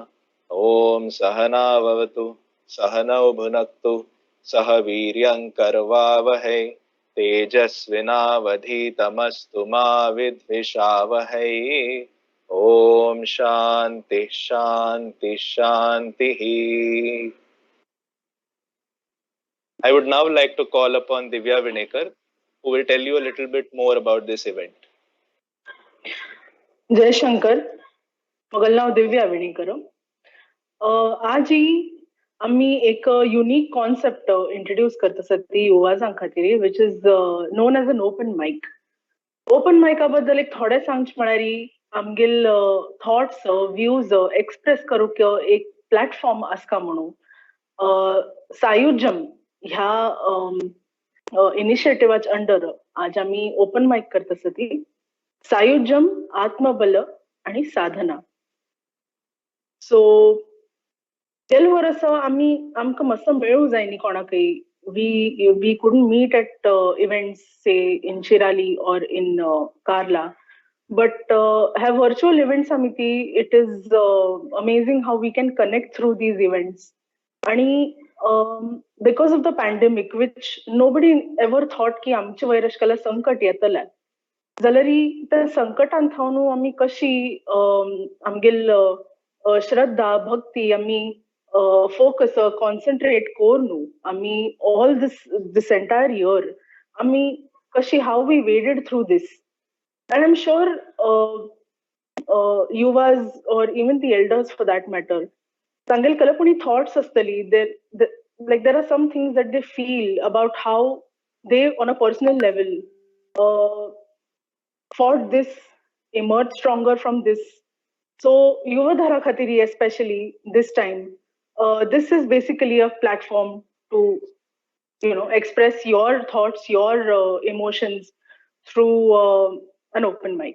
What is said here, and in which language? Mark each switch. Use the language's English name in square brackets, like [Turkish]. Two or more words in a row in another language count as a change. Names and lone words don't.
[Sanskrit] Om Sahana Vavatu Sahanau Bhunaktu Saha Viryam Karvavahai Tejasvinavadhitamastu ma vidvishavahai. Om Shanti Shanti Shanti. [English] I would now like to call upon Divya Vinekar, who will tell you a little bit more about this event. [Konkani] जय शंकर. म्हगेलें नांव दिव्या विणीकर. आज आमी एक [English] unique concept introduce [Konkani] करता ती युवाजां खातीर, [English] which is known as an open mic. [Konkani] ओपन मायका बद्दल एक थोडे सांगचे म्हळ्यार आमगेल [English] thoughts views express [Konkani] करूंक एक प्लॅटफॉर्म आसका म्हणून सायुज्यम ह्या इनिशिएटिव्हाच्या अंडर आज आमी [English] open mic [Konkani] करता ती सायुज्यम आत्मबल आणि साधना. सो गेल्या वर्स आमकां मातसो मेळूं जाय न्ही कोणाकय. [English] we couldn't meet at events say in Shirali or in Karla, but have virtual events amiti. It is amazing how we can connect through these events. And because of the pandemic, which nobody ever thought [Konkani] कि आमचे वयर अशें संकट येतलें, जाल्यार त्या संकटांत थावन आमी कशी आमगेल श्रद्धा भक्ती आमी [English] focus concentrate [Konkani] कोरनु आमी [English] all this entire year [Konkani] आमी कशी [English] how we waded through this. And I'm sure yuvas or even the elders for that matter [Konkani] तांगेल कल्पनी [English] thoughts आसतली. There are some things that they feel about how they on a personal level fought this, emerged stronger from this. So Yuvadhara Khatiri, especially this time, this is basically a platform to express your thoughts, your emotions through an open mic.